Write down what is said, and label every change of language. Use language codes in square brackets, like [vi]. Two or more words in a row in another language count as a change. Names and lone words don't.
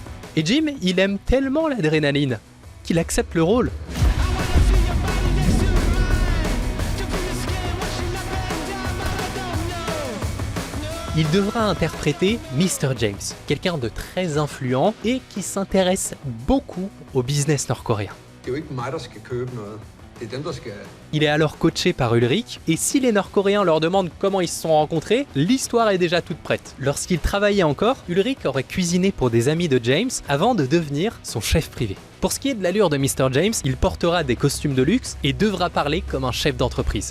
[fr] Et Jim, il aime tellement l'adrénaline qu'il accepte le rôle. Il devra interpréter Mr. James, quelqu'un de très influent et qui s'intéresse beaucoup au business nord-coréen. [da] Det er jo ikke mig, der skal købe noget. Det er dem, der skal... [fr] Il est alors coaché par Ulrich, et si les Nord-Coréens leur demandent comment ils se sont rencontrés, l'histoire est déjà toute prête. Lorsqu'il travaillait encore, Ulrich aurait cuisiné pour des amis de James avant de devenir son chef privé. Pour ce qui est de l'allure de Mr. James, il portera des costumes de luxe et devra parler comme un chef d'entreprise.